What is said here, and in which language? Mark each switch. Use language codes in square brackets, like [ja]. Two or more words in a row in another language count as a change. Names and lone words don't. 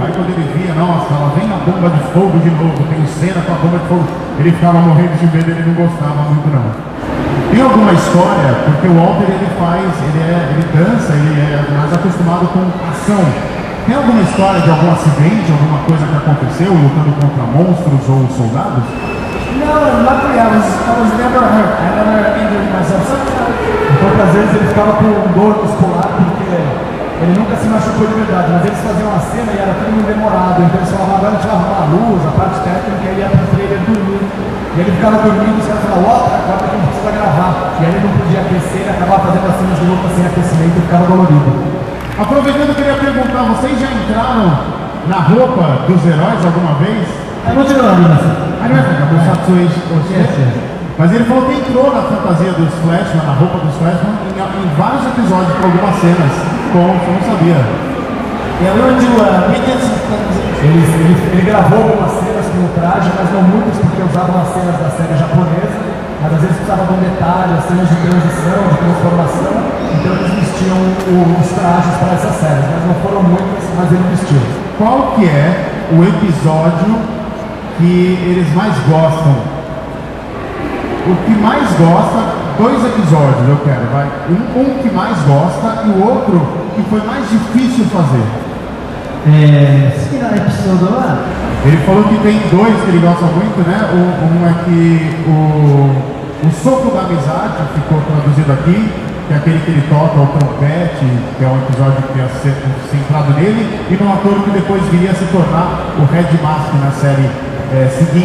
[pt] Aí quando ele via, nossa, lá vem a bomba de fogo de novo, tem cena com a bomba de fogo, ele ficava morrendo de medo, ele não gostava muito não. Tem alguma história, porque o Walter ele dança, ele é mais acostumado com ação. Tem alguma história de algum acidente, alguma coisa que aconteceu lutando contra monstros ou soldados? [en] No, luckily I was never hurt. I never injured myself. Sometimes [pt] Então, às vezes, ele ficava com dor muscular, porque ele nunca se machucou de verdade, mas eles faziam uma cena e era tudo muito demorado, então eles falavam, agora a gente vai arrumar a luz, a parte técnica, e ele ia para o trailer dormir. E ele ficava dormindo, os caras falavam, ó, agora que a gente precisa gravar. E aí ele não podia aquecer, ele acabava fazendo as cenas de luta sem aquecimento e ficava dolorido. Aproveitando, eu queria perguntar, vocês já entraram na roupa dos heróis alguma vez? [ja] もちろんあります [pt] Mas ele falou que entrou na fantasia dos Flashman, na roupa dos Flashman, em vários episódios, para algumas cenas. Bom, eu não sabia. [en] yeah, we were doing weekends and things. [pt] Ele gravou algumas cenas com o traje, mas não muitas, porque usavam as cenas da série japonesa, mas às vezes precisava de um detalhe, as cenas de transição, de transformação, então eles vestiam os trajes para essas séries, mas não foram muitas, mas ele vestiu. Qual que é o episódio que eles mais gostam? O que mais gosta, 2 episódios eu quero, vai. Um que mais gosta e o outro que foi mais difícil fazer. [ja] 好きなエピソードは [pt] Ele falou que tem 2 que ele gosta muito, né? Um é que o Soco da Amizade ficou traduzido aqui, que é aquele que ele toca o trompete, que é um episódio que ia ser centrado nele, e no ator que depois viria a se tornar o Red Mask na série seguinte.